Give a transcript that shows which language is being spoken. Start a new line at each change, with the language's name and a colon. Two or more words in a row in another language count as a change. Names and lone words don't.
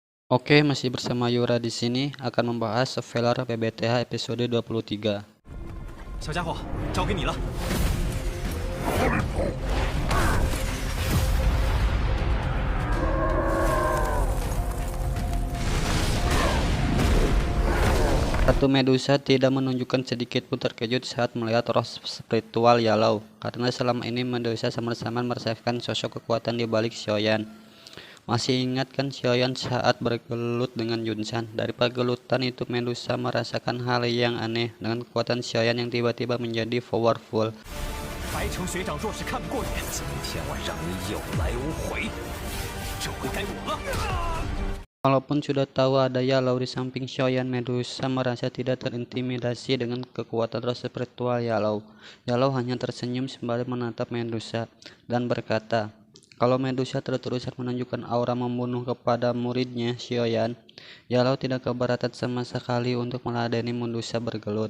Indonesian: Oke, masih bersama Yura di sini akan membahas Surveyor PBTH episode 23.
Chinese: 小家伙，交给你了。
Indonesian: Ratu Medusa tidak menunjukkan sedikit pun terkejut saat melihat roh spiritual Yellow, karena selama ini Medusa sama-sama merasakan sosok kekuatan di balik Xiaoyan. Masih ingat kan Xiaoyan saat bergelut dengan Yunsan? Dari pergelutan itu Medusa merasakan hal yang aneh dengan kekuatan Xiaoyan yang tiba-tiba menjadi powerful.
Chinese: 白城学长若是看不过眼，今天晚上你有来无回，这回该我了。
Indonesian: Walaupun sudah tahu ada Yellow di samping Xiaoyan, Medusa merasa tidak terintimidasi dengan kekuatan roh spiritual Yellow. Yellow hanya tersenyum sembari menatap Medusa dan berkata, kalau Medusa terus-terusan menunjukkan aura membunuh kepada muridnya Xiaoyan, Yellow tidak keberatan sama sekali untuk meladeni Medusa bergelut.